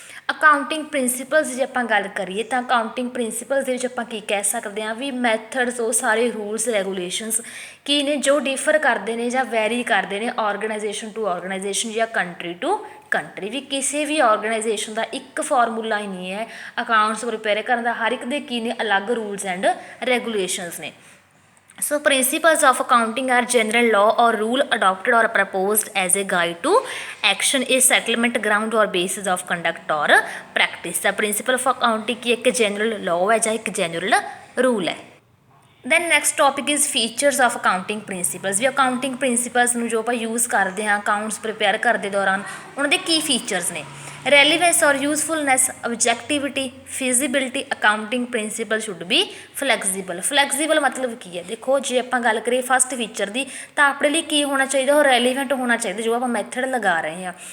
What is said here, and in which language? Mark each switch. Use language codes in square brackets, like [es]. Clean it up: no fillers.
[pa] Accounting principals ਜੇ ਆਪਾਂ ਗੱਲ ਕਰੀਏ ਤਾਂ ਅਕਾਊਂਟਿੰਗ ਪ੍ਰਿੰਸੀਪਲਸ ਦੇ ਵਿੱਚ ਆਪਾਂ ਕੀ ਕਹਿ ਸਕਦੇ ਹਾਂ ਵੀ ਮੈਥਡਸ ਉਹ ਸਾਰੇ ਰੂਲਸ ਰੈਗੂਲੇਸ਼ਨਸ ਕੀ ਨੇ ਜੋ ਡਿਫਰ ਕਰਦੇ ਨੇ ਜਾਂ ਵੈਰੀ ਕਰਦੇ ਨੇ ਆਰਗੇਨਾਈਜੇਸ਼ਨ ਟੂ ਆਰਗੇਨਾਈਜੇਸ਼ਨ ਜਾਂ ਕੰਟਰੀ ਟੂ ਕੰਟਰੀ ਵੀ ਕਿਸੇ ਵੀ ਆਰਗੇਨਾਈਜੇਸ਼ਨ ਦਾ ਇੱਕ ਫਾਰਮੂਲਾ ਹੀ ਨਹੀਂ ਹੈ ਅਕਾਊਂਟਸ ਪ੍ਰਿਪੇਅਰ ਕਰਨ ਦਾ ਹਰ ਇੱਕ ਦੇ ਕੀ ਨੇ ਅਲੱਗ ਰੂਲਸ ਐਂਡ ਰੈਗੂਲੇਸ਼ਨਸ ਨੇ. [en] So principles of accounting are general law or rule adopted or proposed as a guide to action, a settlement ground or basis of conduct or practice. The principle of accounting की एक general law है [pa] ਜਾਂ ਇੱਕ [en] general rule ਹੈ. Then next topic is features of accounting principles [pa] we accounting principals ਨੂੰ ਜੋ ਆਪਾਂ use ਕਰਦੇ ਹਾਂ ਅਕਾਊਂਟਸ ਪ੍ਰਿਪੇਅਰ ਕਰਦੇ ਦੌਰਾਨ ਉਹਨਾਂ ਦੇ ਕੀ ਫੀਚਰਸ ਨੇ. [en] Relevance ਔਰ usefulness, objectivity, feasibility. Accounting principle should be flexible. [pa] Flexible ਮਤਲਬ ਕੀ ਹੈ, ਦੇਖੋ ਜੇ ਆਪਾਂ ਗੱਲ ਕਰੀਏ ਫਸਟ ਫੀਚਰ ਦੀ ਤਾਂ ਆਪਣੇ ਲਈ ਕੀ ਹੋਣਾ ਚਾਹੀਦਾ, ਉਹ ਰੈਲੀਵੈਂਟ ਹੋਣਾ ਚਾਹੀਦਾ ਜੋ ਆਪਾਂ ਮੈਥਡ ਲਗਾ ਰਹੇ ਹਾਂ.